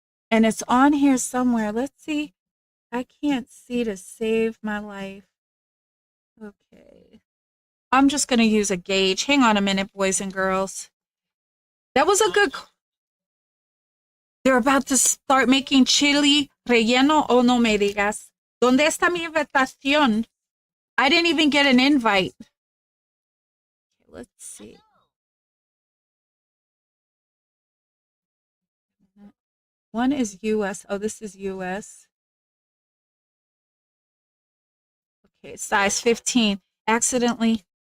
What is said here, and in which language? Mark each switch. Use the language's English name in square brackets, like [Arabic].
[English] And it's on here somewhere. Let's see. I can't see to save my life. Okay. I'm just going to use a gauge. Hang on a minute, boys and girls. That was a good. They're about to start making chili relleno. [Spanish] Oh, no me digas. ¿Dónde está mi invitación? [English] I didn't even get an invite. Okay, let's see. One is US. Oh, this is US. Okay, size 15. Accidentally.